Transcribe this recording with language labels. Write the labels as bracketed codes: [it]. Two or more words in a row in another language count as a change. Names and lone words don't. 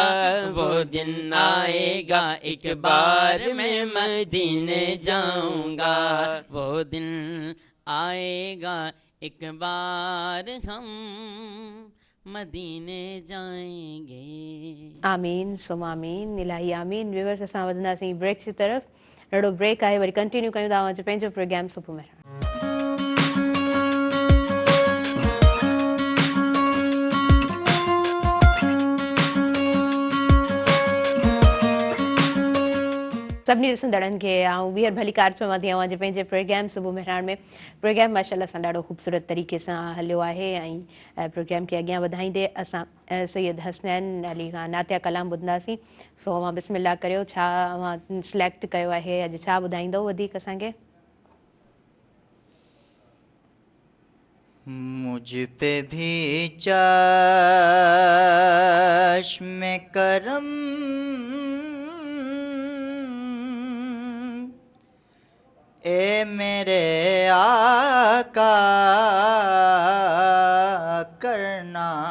[ur] وہ دن آئے گا ایک بار میں مدینے جاؤں گا. وہ دن آئے گا ایک بار ہم مدینے جائیں گے. آمین سم آمین الہی آمین. [sd] व्यूअर्स असां वधंदासीं ब्रेक जी तरफ़. नंढो ब्रेक आहे, वरी कंटिन्यू कयूं था जो पंहिंजो प्रोग्राम सुबुह में. सभिनी ॾिसंदड़नि खे आऊं ॿीहर भली कार चवां थी अॼु पंहिंजे प्रोग्राम सुबुह मेहरान में. प्रोग्राम माशाल्लाह सां ॾाढो ख़ूबसूरत तरीक़े सां हलियो आहे. ऐं प्रोग्राम खे अॻियां वधाईंदे असां सैयद हसनैन अली खां नातिया कलाम ॿुधंदासीं. सो अवां बिस्मिल्लाह करियो. छा अवां सिलेक्ट कयो आहे, अॼु छा ॿुधाईंदव वधीक असांखे? [ur] مجھ پہ بھی چشم کرم اے میرے آقا کرنا.